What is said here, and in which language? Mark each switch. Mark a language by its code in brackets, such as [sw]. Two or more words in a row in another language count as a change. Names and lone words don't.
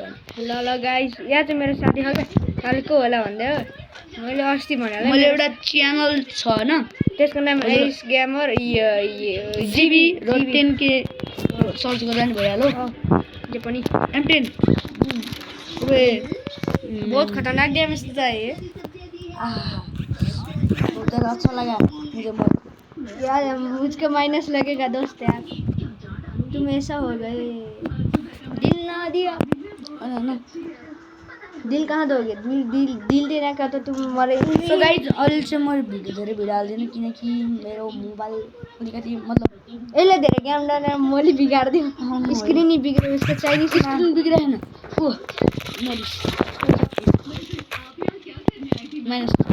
[ne] ल गाइस, यहाँ चाहिँ मेरो साथी हो क्या, कालको होला भन्दै हो। मैले अस्ति भनेर मैले एउटा च्यानल छ होइन, त्यसको नाम एस गेमर जिबी र 10K सर्च गर्दा नि भइहाल्यो। जे पनि M10 [hi] बहुत खतरनाक ड्यामेज देता है ये। बहुत ज़्यादा अच्छा लगा मुझे। यार मुझको माइनस लगेगा दोस्त यार, तुम ऐसा हो गए। दिल ना दिया ना, दिल कहाँ दोगे? दिल देना का तो तुम मरे। [en] so guys [ne] अहिले चाहिँ म धेरै भिडियो हाल्दिनँ, किनकि मेरो मोबाइल अलिकति मतलब यसले धेरै गेम डालेर मैले बिगाडिदिउँ। स्क्रिन नै बिग्रियो, उसको चाइनिज स्क्रिन बिग्रेन। माइनस